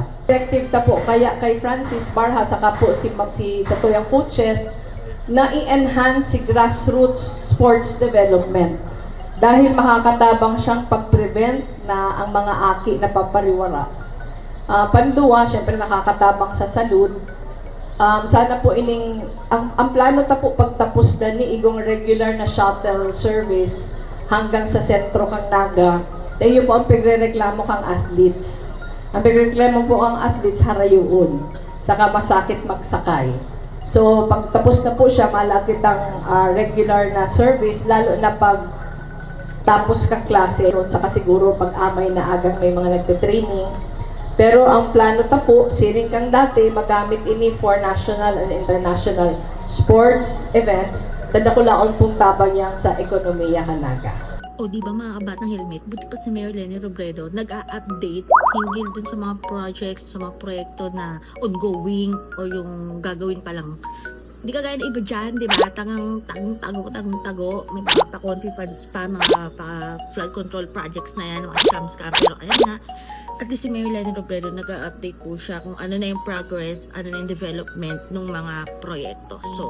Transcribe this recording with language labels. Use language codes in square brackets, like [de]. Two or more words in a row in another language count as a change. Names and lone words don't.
[bik] Directive ta po kaya kay Francis Barha saka po si sa tuyang coaches na i-enhance si [en] grassroots sports development [bik] dahil makakatabang siyang pag-prevent na ang mga aki na papariwara. Panduwa, syempre nakakatabang sa salud. Sana po ang plano ta po pagtapos na ni igong regular na shuttle service hanggang sa sentro kang Naga. Dahil po ang pagrereklamo kang athletes. Ang pagrereklamo po ang athletes harayuon. Saka masakit magsakay. So pagtapos na po siya, malapit ang regular na service, lalo na pag tapos kang klase. Saka siguro pag amay na agang may mga nagte-training. Pero ang plano ta po, siring kang dati, magamit ini [en] for national and international sports events, [bik] tadakulaon pong tabang yan sa ekonomiya Naga. [tl] O di ba mga kabatang helmet, buti pa si Mayor Leni Robredo nag-a-update hinggil dun sa mga projects, sa mga proyekto na ongoing o yung gagawin pa lang. Hindi ka gaya na iba dyan, di ba? Tago. May mga pa-confi funds pa, mga flood control projects na yan, mga scam. Pero ayan na, at least si Mayor Leni Robredo nag-update po siya kung ano na yung progress, ano na yung development ng mga proyekto.